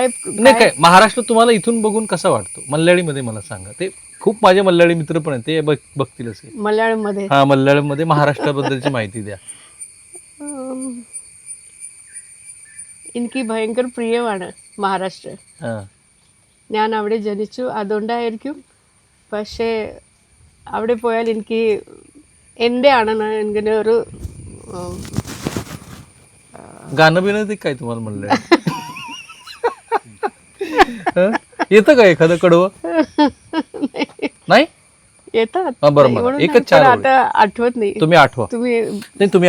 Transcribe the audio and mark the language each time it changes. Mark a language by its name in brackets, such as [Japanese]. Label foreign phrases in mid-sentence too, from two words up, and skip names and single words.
[Marathi] काय महाराष्ट्र तुम्हाला इथून बघून कसा वाटतो मल्याळीमध्ये मला सांगा. ते खूप माझे मल्याळी मित्र पण आहेत, ते बघतील असे. मल्याळम मध्ये मल्याळम मध्ये महाराष्ट्राबद्दलची माहिती द्या. [Malayalam] എനിക്ക് ഭയങ്കര പ്രിയമാണ് മഹാരാഷ്ട്ര. ഞാൻ അവിടെ ജനിച്ചു, അതുകൊണ്ടായിരിക്കും. പക്ഷേ അവിടെ പോയാൽ എനിക്ക് എൻ്റെ ആണെന്ന് ഇങ്ങനെ ഒരു [Marathi] गाणं बिणं ते काय तुम्हाला म्हणलं. येतं का एखादं कडवं. नाही येतात. बरोबर. एकच 4 आता आठवत नाही. तुम्ही आठवा. तुम्ही